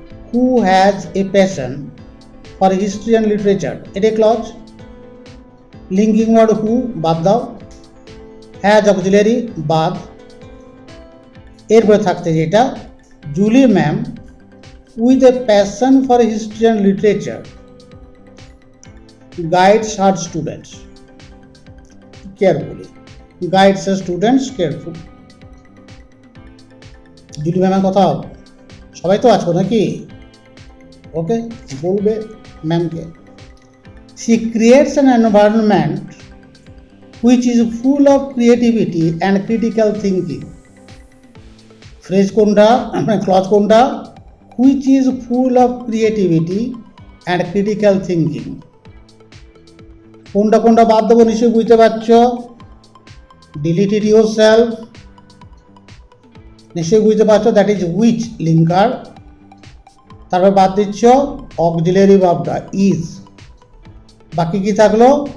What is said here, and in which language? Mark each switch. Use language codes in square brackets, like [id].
[en] Who has a passion for history and literature, [bn] এটা clause. [en] linking word who [bn] বাদ দাও, has auxiliary বাদ, এরপরে থাকতে যেটা [en] Julie ma'am with a passion for history and literature guides her students carefully, guides her students careful. [bn] Julie ম্যামের কথা সবাই তো আছো নাকি? ওকে, বলবে ম্যামকে। [en] She creates an environment which is full of creativity and critical thinking. [bn] Phrase কোনটা, clause কোনটা? [en] Which is full of creativity and critical thinking. [bn] কোনটা কোনটা বাদ দেবো নিশ্চয়ই বুঝতে পারছো। [en] Delete it yourself. [bn] নিশ্চয়ই বুঝতে পারছো, [en] That is which linker. [bn] তারপর বাদ দিচ্ছ অক্সিলারি ভার্বটা ইজ। বাকি কি থাকলো?